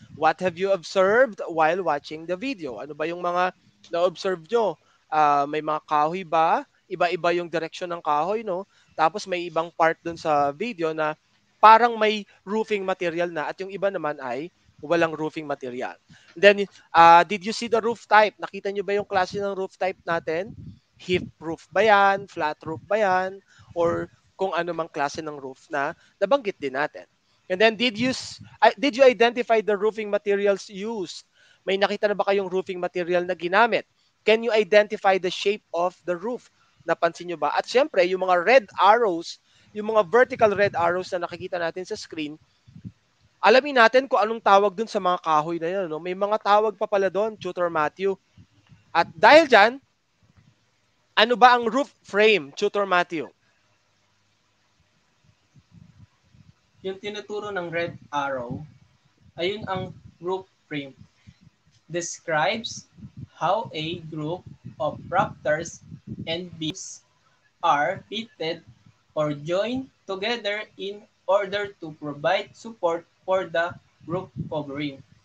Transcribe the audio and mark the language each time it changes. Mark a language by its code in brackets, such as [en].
[en] What have you observed while watching the video? [tl] Ano ba yung mga na-observe nyo? May mga kahoy ba? Iba-iba yung direction ng kahoy, no? Tapos may ibang part dun sa video na parang may roofing material na at yung iba naman ay walang roofing material. [en] Then, did you see the roof type? [tl] Nakita nyo ba yung klase ng roof type natin? Hip roof ba yan? Flat roof ba yan? Or kung ano mang klase ng roof na nabanggit din natin. [en] And then, did you identify the roofing materials used? [tl] May nakita na ba kayong roofing material na ginamit? [en] Can you identify the shape of the roof? [tl] Napansin nyo ba? At syempre, yung mga red arrows, yung mga vertical red arrows na nakikita natin sa screen, alamin natin kung anong tawag dun sa mga kahoy na yun. No? May mga tawag pa pala doon, Tutor Matthew. At dahil dyan, ano ba ang roof frame, Tutor Matthew? Yung tinuturo ng red arrow, ayun ang roof frame. [en] Describes how a group of rafters and beams are fitted or joined together in order to provide support for the roof covering.